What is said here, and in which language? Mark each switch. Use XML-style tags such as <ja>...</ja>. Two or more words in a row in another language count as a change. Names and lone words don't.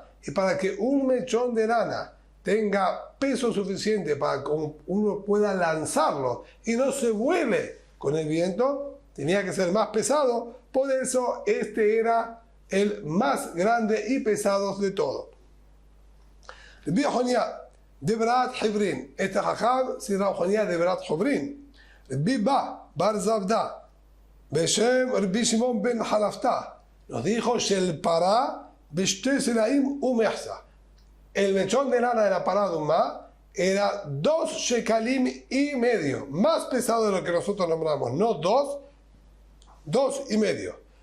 <es>Y para que un mechón de lana tenga peso suficiente para que uno pueda lanzarlo y no se vuele con el viento, tenía que ser más pesado. Por eso este era el más grande y pesado de todo. Rabbi Yohanan de Berat Hebrin, este jajam si Rabbi Yohanan de Berat Hebrin. Rabbi Ba Bar Zavda Beshem Rabbi Shimon ben Halafta nos dijo</es> <he>של פרה בשתי סלעים ומחצה.</he> <es>El mechón de lana de la parada de un mar era 2 shekalim y medio, más pesado de lo que nosotros nombramos, no 2, 2 y medio.</es>